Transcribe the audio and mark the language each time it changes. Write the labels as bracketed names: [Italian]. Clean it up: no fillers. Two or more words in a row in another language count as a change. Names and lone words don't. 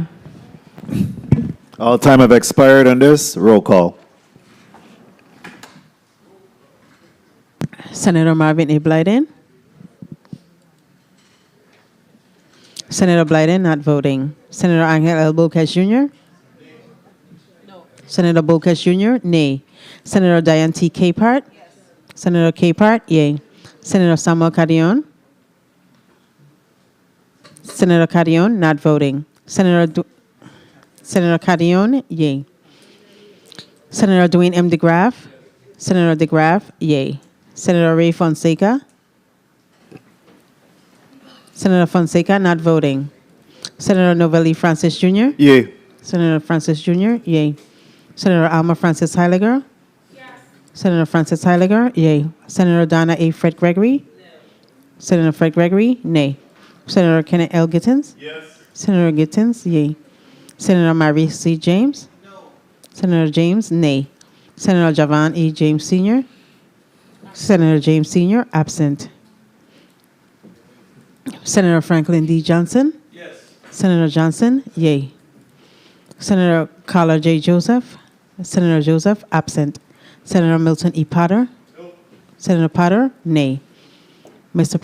[English] All time have expired on this. Roll call. Senator Marvin A. Blyden. Senator Blyden not voting. Senator Angel L. Bocas Jr. No. Senator Bocas Jr. Nay. Senator Diane T. Capehart. Yes. Senator Capehart, yay. Senator Samuel Carrion. Senator Carrion not voting. Senator Carrion, yay. Senator Dwayne M. DeGraff. Senator DeGraff, yay. Senator Ray Fonseca. Senator Fonseca not voting. Senator Novelli Francis Jr. Yay. Senator Francis Jr. Yay. Senator Alma Francis Heiliger. Yes. Senator Francis Heiliger. Yay. Senator Donna A. Fred Gregory. No. Senator Fred Gregory. Nay. Senator Kenneth L. Gittins. Yes. Senator Gittins. Yay. Senator Marie C. James. No. Senator James. Nay. Senator Javan E. James Sr. Senator James Sr., absent. Senator Franklin D. Johnson? Yes. Senator Johnson? Yay. Senator Carla J. Joseph? Senator Joseph, absent. Senator Milton E. Potter? No. Senator Potter? Nay. Mr.